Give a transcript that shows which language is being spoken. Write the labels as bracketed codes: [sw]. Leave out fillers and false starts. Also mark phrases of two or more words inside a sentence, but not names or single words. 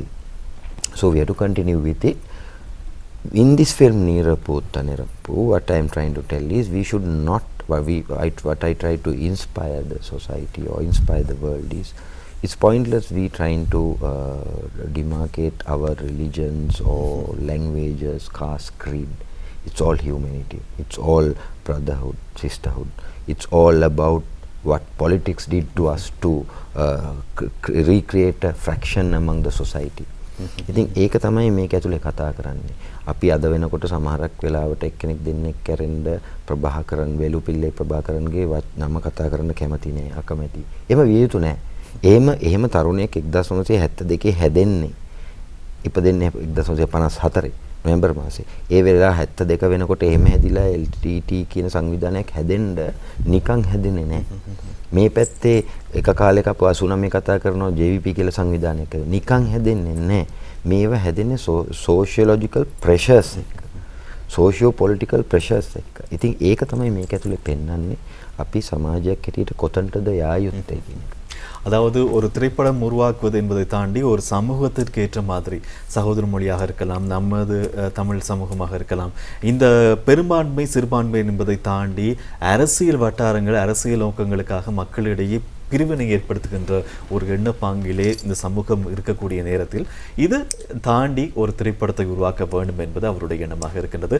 [en] So we have to continue with it. In this film Nirappu Tanirappu, what I am trying to tell is we should not, what I try to inspire the society or inspire the world is, it's pointless we trying to demarcate our religions or languages, caste, creed. It's all humanity. It's all brotherhood, sisterhood. It's all about what politics did to us to recreate a fraction among the society. [si] ඉතින් ඒක තමයි මේක ඇතුලේ කතා කරන්නේ. අපි අද වෙනකොට සමහරක් වෙලාවට එක්කෙනෙක් දෙන්නෙක් කැරෙන්න ප්‍රභාකරන් වෙලුපිල්ලේ ප්‍රභාකරන්ගේ නම කතා කරන්න කැමති නෑ, අකමැති. එහෙම විය යුතු නෑ. එහෙම තරුණයෙක් 1972 හැදෙන්නේ. ඉපදෙන්නේ 1954 නොවැම්බර් මාසේ. ඒ වෙලාව 72 වෙනකොට එහෙම හැදිලා LTT කියන සංවිධානයක් හැදෙන්න නිකන් හැදෙන්නේ නැහැ. මේ පැත්තේ එක කාලයක අප 89 කතා කරනවා JVP කියලා සංවිධානයක් නිකන් හැදෙන්නේ නැහැ. මේව හැදෙන්නේ [en] sociological pressures [si] එක්ක. [en] socio political pressures [si] එක්ක. ඉතින් ඒක තමයි මේක ඇතුලේ පෙන්වන්නේ අපි සමාජයක් හැටියට කොතනටද යා යුත්තේ කියන එක. [ta] அதாவது ஒரு திரைப்படம் உருவாக்குவது என்பதை தாண்டி ஒரு சமூகத்திற்கு ஏற்ற மாதிரி சகோதர மொழியாக இருக்கலாம், நமது தமிழ் சமூகமாக இருக்கலாம், இந்த பெரும்பான்மை சிறுபான்மை என்பதை தாண்டி அரசியல் வட்டாரங்கள், அரசியல் நோக்கங்களுக்காக மக்களிடையே பிரிவினை ஏற்படுத்துகின்ற ஒரு எண்ணப்பாங்கிலே இந்த சமூகம் இருக்கக்கூடிய நேரத்தில் இது தாண்டி ஒரு திரைப்படத்தை உருவாக்க வேண்டும் என்பது அவருடைய எண்ணமாக இருக்கின்றது.